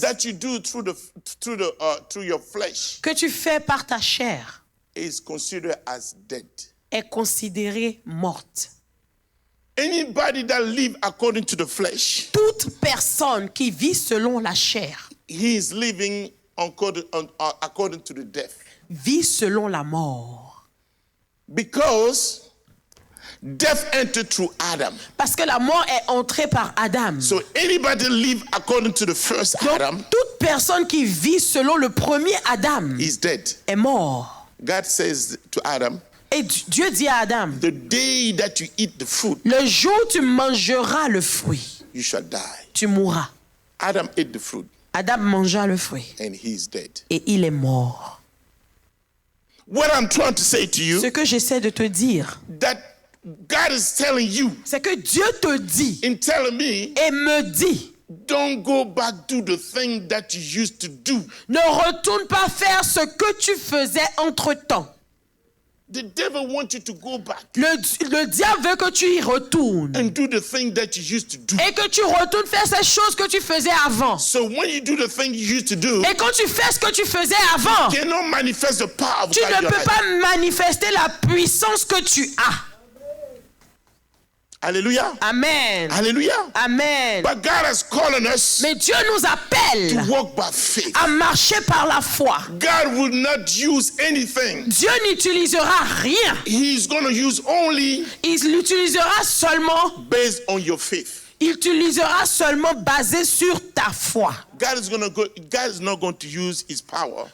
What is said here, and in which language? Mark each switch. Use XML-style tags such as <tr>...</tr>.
<en>that you do through your flesh</en> <fr>que tu fais par ta chair</fr> <en>is considered as dead.</en> <fr>est considérée morte.</fr> <en>Anybody that live according to the flesh,</en> <fr>Toute personne qui vit selon la chair</fr> <en>he is living according to the death.</en> <fr>vit selon la mort.</fr> <en>Because death entered through Adam.</en> <fr>Parce que la mort est entrée par Adam.</fr> <en>So anybody live according to the first</en> <fr>Donc,</fr> <en>Adam</en> <fr>toute personne qui vit selon le premier Adam</fr> <en>is dead.</en> <fr>est mort.</fr> <en>God says to Adam,</en> <fr>Et Dieu dit à Adam,</fr> <en>the day that you eat the fruit,</en> <fr>le jour où tu mangeras le fruit,</fr> <en>you shall die.</en> <fr>tu mourras.</fr> <en>Adam ate the fruit</en> <fr>Adam mangea le fruit</fr> <en>and he is dead.</en> <fr>et il est mort.</fr> <en>What I'm trying to say to you,</en> <fr>Ce que j'essaie de te dire,</fr> <en>that God is telling you</en> <fr>c'est que Dieu te dit</fr> <en>in telling me,</en> <fr>et me dit,</fr> <en>don't go back to the thing that you used to do.</en> <fr>ne retourne pas faire ce que tu faisais entre-temps.</fr> <en>The devil wants you to go back</en> <fr>Le diable veut que tu y retournes</fr> <en>and do the thing that you used to do.</en> <fr>et que tu retournes faire ces choses que tu faisais avant.</fr> <en>So when you do the thing you used to do,</en> <fr>Et quand tu fais ce que tu faisais avant,</fr> <en>you cannot manifest the power of</en> <fr>tu</fr> <en>God in</en> <fr>ne</fr> <en>your</en> <fr>peux</fr> <en>life.</en> <fr>pas manifester la puissance que tu as.</fr> <en>Hallelujah. Amen. Hallelujah. Amen. But God is calling us</en> <fr>Mais Dieu nous appelle</fr> <en>to walk by faith.</en> <fr>à marcher par la foi.</fr> <en>God will not use anything.</en> <fr>Dieu n'utilisera rien.</fr> <en>He's going to use only</en> <fr>Il l'utilisera seulement,</fr> <en>based on your faith.</en> <fr>il utilisera seulement basé sur ta foi.</fr> <en>God is not going to use his power</en>